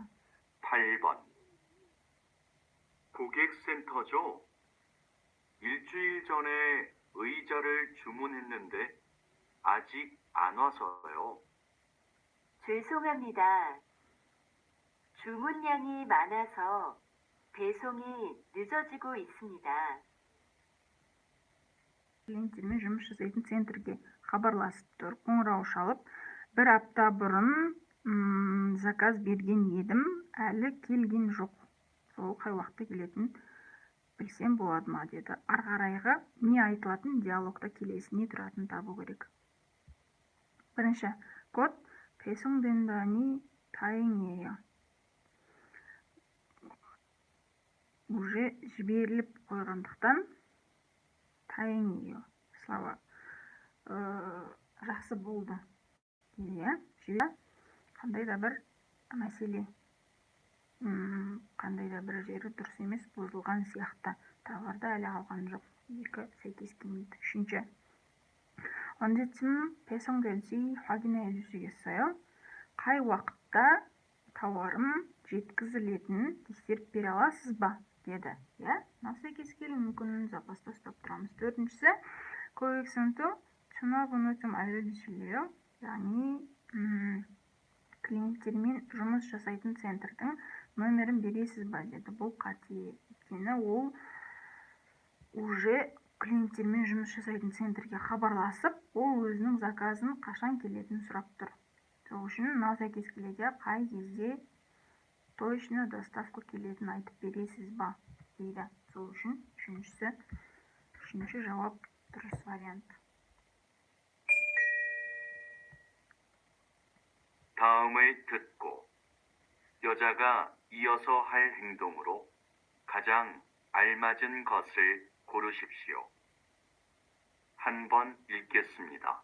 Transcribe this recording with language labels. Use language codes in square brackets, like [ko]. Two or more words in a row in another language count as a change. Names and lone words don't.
[ko] 8번. 고객센터죠? 일주일 전에 의자를 주문했는데 아직 안 와서요. 죄송합니다. 주문량이 많아서 배송이 늦어지고 있습니다. [kk] Клиенттермен жұмыс жасайтын центрге хабарласып тұр. Қоңырау шалып, бір апта бұрын заказ берген едім, әлі келген жоқ. Сол қай уақытта келетін білсем болады ма деді. Ары қарайғы не айтылатын диалогта келесіне тұратын табу керек. Бірінші, код [ko] 배송된다니 다행이에요. [kk] Уже жіберіліп қойғандықтан 다행이에요. Слава жақсы болды. Жібер қандай да бір мәселе, қандай да бір жері дұрыс емес, бұзылған сияқты. Товарда әлі алған жоқ. Екі сәйкес келмейді. Үшінші, 언제쯤 배송될지 확인해 주시겠어요? қай уақытта тауарым жеткізілетінін тексеріп бере аласыз ба? деді. сәйкес келуі мүмкін, запаста ұстап тұрамыз. төртіншісі, 고객센터 전화번호 좀 알려주실래요? яғни клиенттермен жұмыс жасайтын центрдің нөмірін бересіз ба деді. Бұл қате, өйткені ол уже клиенттермен жұмыс жасайтын центрге хабарласып, ол өзінің заказын қашан келетінін сұрап тұр. Сол үшін мынау сәйкес келеді. Қай кезде [ru] точно доставка [kk] келетінін айтып бересіз ба дейді. Сол үшін үшінші жауап дұрыс вариант. [ko] 다음을 듣고 여자가 이어서 할 행동으로 가장 알맞은 것을 고르십시오. 한 번 읽겠습니다.